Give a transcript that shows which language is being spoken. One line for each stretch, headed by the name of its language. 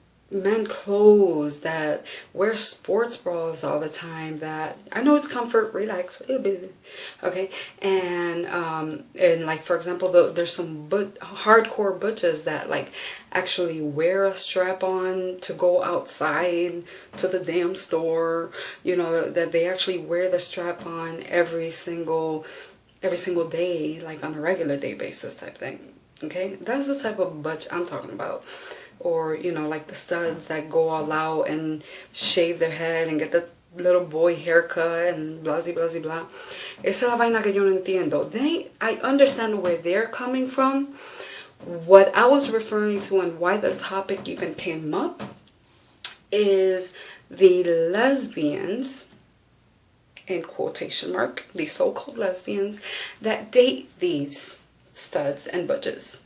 English: men clothes, that wear sports bras all the time, that I know it's comfort, relax, okay, and like, for example, there's some hardcore butches that like actually wear a strap on to go outside to the damn store, you know, that they actually wear the strap on every single day, like on a regular day basis type thing. Okay, that's the type of butch I'm talking about. Or, you know, like the studs that go all out and shave their head and get the little boy haircut and blah, blah, blah, blah.
Spanish: Esa es la vaina que yo no entiendo.
English: I understand where they're coming from. What I was referring to and why the topic even came up is the lesbians, in quotation mark, the so-called lesbians that date these studs and butches.